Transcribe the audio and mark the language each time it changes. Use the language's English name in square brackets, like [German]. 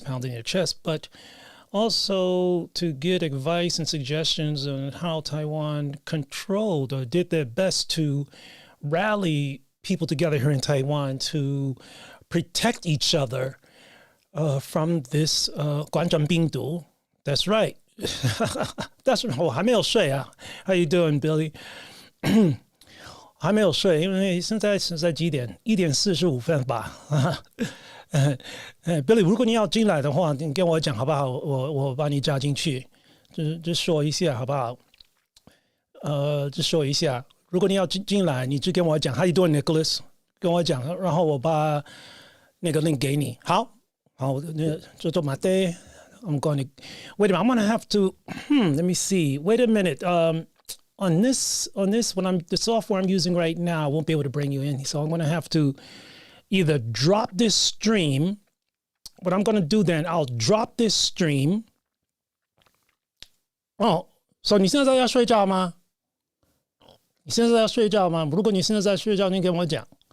[English] pounding their chest, but also to get advice and suggestions on how Taiwan controlled or did their best to rally people together here in Taiwan to protect each other from this 冠状病毒. That's right. That's right. [Chinese] 我还没有睡啊. [English] How you doing, Billy? [Chinese] 还没有睡，因为现在几点？1点45分吧。 Billy， 如果你要进来的话，你跟我讲好不好？我把你加进去，就说一下好不好？就说一下，如果你要进来，你就跟我讲 [English] How you doing, Nicholas？ [Chinese] 跟我讲，然后我把那个 link 给你。好，就做马day。 [English] I'm going to wait a minute. I'm going to have to. Let me see. Wait a minute. On this, the software I'm using right now, I won't be able to bring you in. So I'm going to have to either drop this stream. What I'm going to do then, I'll drop this stream. [Chinese] Oh, so 你现在要睡觉吗？你现在要睡觉吗？如果你现在在睡觉，你跟我讲。